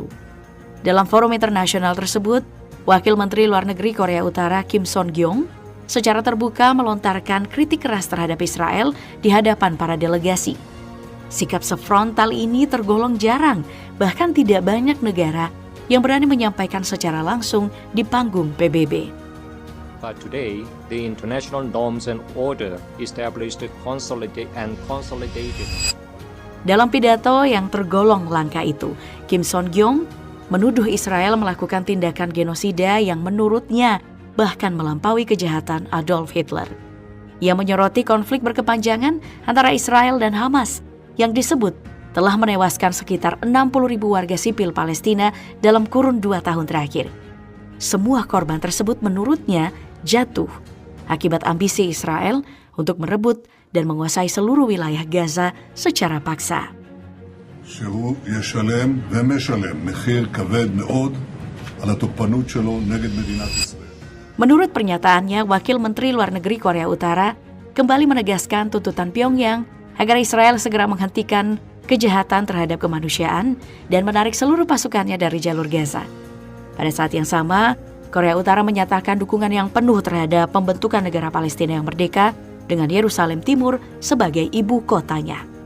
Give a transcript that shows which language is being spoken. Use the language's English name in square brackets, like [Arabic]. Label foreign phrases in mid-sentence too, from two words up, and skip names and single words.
[Indonesian] Dalam forum internasional tersebut, Wakil Menteri Luar Negeri Korea Utara Kim Son-gyong secara terbuka melontarkan kritik keras terhadap Israel di hadapan para delegasi. Sikap sefrontal ini tergolong jarang, bahkan tidak banyak negara yang berani menyampaikan secara langsung di panggung PBB. [English] But today, the international norms and order established consolidated. [Indonesian] Dalam pidato yang tergolong langka itu, Kim Son-gyong menuduh Israel melakukan tindakan genosida yang menurutnya bahkan melampaui kejahatan Adolf Hitler. Ia menyoroti konflik berkepanjangan antara Israel dan Hamas yang disebut telah menewaskan sekitar 60.000 warga sipil Palestina dalam kurun 2 tahun terakhir. Semua korban tersebut menurutnya jatuh akibat ambisi Israel untuk merebut dan menguasai seluruh wilayah Gaza secara paksa. [Hebrew] שהוא ישלם ומשלם מחיר כבד מאוד על התוקפנות שלו נגד מדינת ישראל. [Indonesian] Menurut pernyataannya, Wakil Menteri Luar Negeri Korea Utara kembali menegaskan tuntutan Pyongyang agar Israel segera menghentikan kejahatan terhadap kemanusiaan dan menarik seluruh pasukannya dari jalur Gaza. Pada saat yang sama, Korea Utara menyatakan dukungan yang penuh terhadap pembentukan negara Palestina yang merdeka dengan Yerusalem Timur sebagai ibu kotanya.